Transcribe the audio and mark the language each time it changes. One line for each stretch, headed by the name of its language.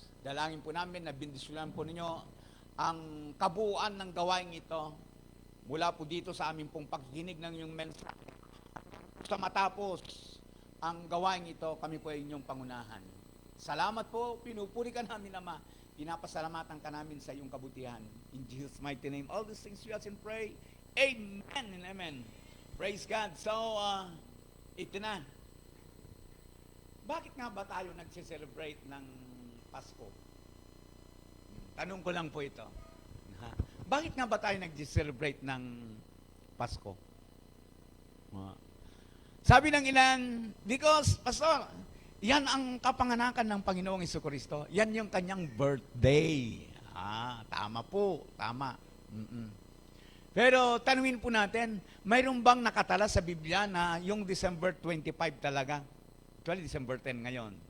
Filipino: Dalangin po namin na bendisyonan po ninyo ang kabuuan ng gawain ito mula po dito sa aming pong pagkikinig ng iyong mensahe. Sa matapos ang gawain ito, kami po ay inyong pangunahan. Salamat po, pinupuri ka namin, Ama. Pinapasalamatan ka namin sa iyong kabutihan.
English: In Jesus' mighty name, all these things we ask and pray. Amen and amen. Praise God. So,
Filipino: ito na. bakit nga ba tayo nagse-celebrate ng Pasko? Tanong ko lang po ito. Ha? Bakit nga ba tayo nag-celebrate ng Pasko? Sabi ng ilan, because, Pastor, yan ang kapanganakan ng Panginoong Jesucristo. Yan yung kanyang birthday. Tama po, tama. Pero tanungin po natin, mayroon bang nakatala sa Biblia na yung December 25 talaga? Actually, December 10 ngayon.